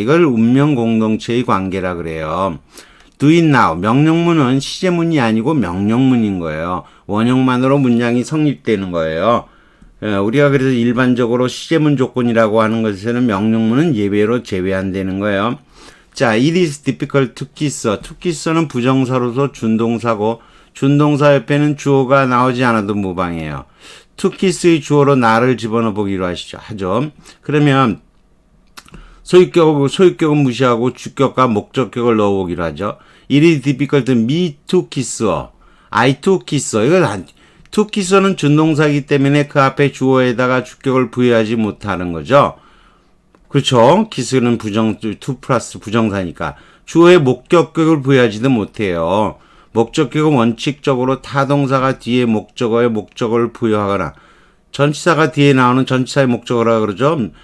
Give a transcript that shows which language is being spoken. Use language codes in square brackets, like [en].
[ko] 이걸 운명 공동체의 관계라 그래요. [en] do it now. [ko] 명령문은 시제문이 아니고 명령문인 거예요. 원형만으로 문장이 성립되는 거예요. 우리가 그래서 일반적으로 시제문 조건이라고 하는 것에서는 명령문은 예외로 제외한다는 거예요. [en] 자, it is difficult to kiss. [ko] to kiss는 부정사로서 준동사고 준동사 옆에는 주어가 나오지 않아도 무방해요. to kiss의 주어로 나를 집어넣어 보기로 하죠. 그러면 소유격은 무시하고 주격과 목적격을 넣어보기로 하죠. [en] It is difficult me to kiss. I to kiss. [ko] to kiss는 준동사이기 때문에 그 앞에 주어에다가 주격을 부여하지 못하는 거죠. 그렇죠. 기술은 투 플러스 부정사니까 주어의 목적격을 부여하지도 못해요. 목적격은 원칙적으로 타동사가 뒤에 목적어의 목적어를 부여하거나 전치사가 뒤에 나오는 전치사의 목적어라 그러죠.